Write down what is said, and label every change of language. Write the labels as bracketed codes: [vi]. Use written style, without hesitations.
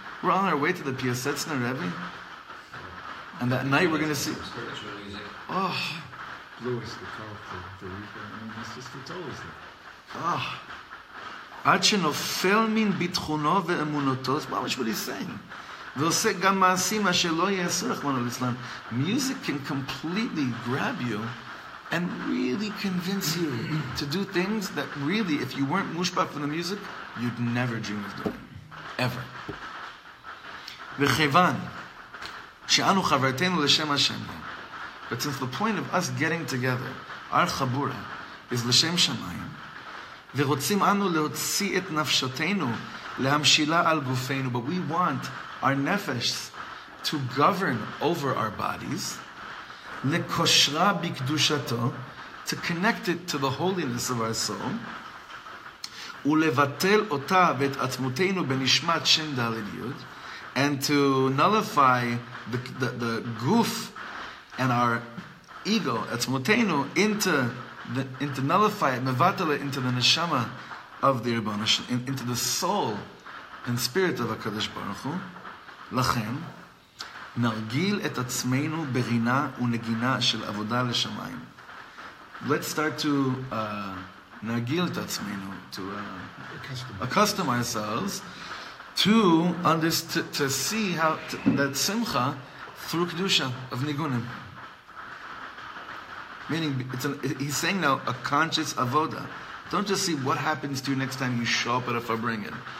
[en] We're on our way to the Piasetzner Rebbe, and that night we're going to see, Spiritual music. oh, Lewis, the call, the reaper. I mean, it's always there. [he] oh, עד שנופל מן ביטחונו ואמונותו, [en] that's what he's saying. [he] ועושה גם מעשים אשר לא יעשו רחמנא ליצלן. [en] Music can completely grab you and really convince you to do things that really, if you weren't mushbach from the music, you'd never dream of doing. Ever. [he] וכיוון שאנו חברתנו לשם השם, [en] but since the point of us getting together, our chabura, is [he] לשם שמיים, ורוצים אנו להוציא את נפשותנו, להמשילה על גופנו, [en] but we want our nefesh to govern over our bodies, [he] לקושרה בקדושתו, [en] to connect it to the holiness of our soul, [he] ולבטל אותה ואת עצמותנו בנשמת שם ד' י', [en] and to nullify the guf and our ego, עצמותנו, into nullify it, mevatala, into the neshama of the Rebbeinu Shalom, into the soul and spirit of HaKadosh Baruch Hu. [he] לכן, נרגיל את עצמנו ברינה ונגינה של עבודה לשמיים. [en] Let's start to [he] נרגיל את עצמנו, [en] to accustom ourselves to see how that simcha through kedusha of nigunim. Meaning, he's saying now a conscious avoda. Don't just see what happens to you next time you show up at a farbringen.